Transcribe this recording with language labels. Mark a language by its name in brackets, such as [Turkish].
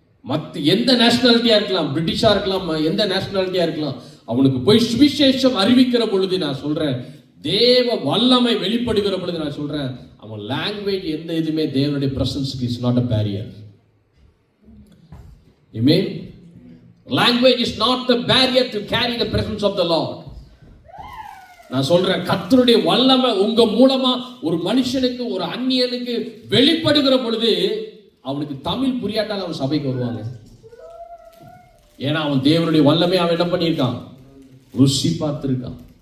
[Tamil] மற்ற எந்த நேஷனாலிட்டியா இருக்கலாம், பிரிட்டிஷா இருக்கலாம், எந்த நேஷனாலிட்டியா இருக்கலாம், அவனுக்கு போய் சுவிசேஷம் அறிவிக்கிற பொழுது நான் சொல்றேன், தேவ வல்லமை வெளிப்படுகிற பொழுது நான் சொல்றேன், அவன் லாங்குவேஜ் எந்த இதுமே தேவனுடைய பிரசன்ஸ்க்கு [English] Is not a barrier. Amen. Language is not the barrier to carry the presence of the Lord. [Tamil] நான் சொல்றேன், கர்த்தருடைய வல்லமை உங்க மூலமா ஒரு மனுஷனுக்கு, ஒரு அந்நியனுக்கு வெளிப்படுகிற பொழுது அவனுக்கு தமிழ் புரியாட்டால் அவன் சபைக்கு வருவாங்க. ஏன்னா அவன் தேவனுடைய வல்லமை அவன் என்ன பண்ணியிருக்கான், ருசி பார்த்திருக்கான்.